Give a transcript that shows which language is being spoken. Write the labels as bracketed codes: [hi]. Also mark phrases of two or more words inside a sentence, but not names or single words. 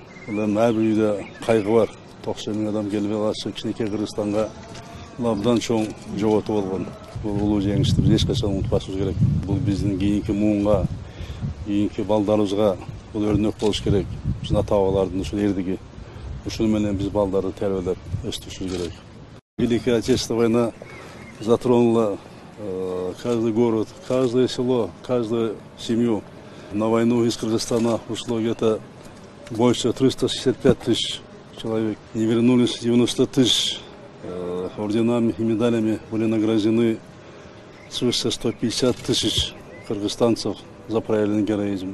[ky] Улардын ар бир үйдө кайгы бар. 90 миң адам келбей калышы кичинекей Кыргызстанга абдан чоң жоготуу болгон. Бул улуу жеңишти биз эч качан унутпашыбыз керек. Бул биздин кийинки муунга, кийинки балдарыбызга бул өрнөк болуш керек. Биздин ата-бабалардын ушул эрдиги. Ушуну менен биз балдарды тербелеп өстүрүшүбүз керек. [ru] Великая Отечественная война затронула каждый город, каждое село, каждую семью. На войну из Кыргызстана ушло где-то больше 365 тысяч человек. Не вернулись 90 тысяч. Орденами и медалями были награждены свыше 150 тысяч кыргызстанцев за проявленный героизм.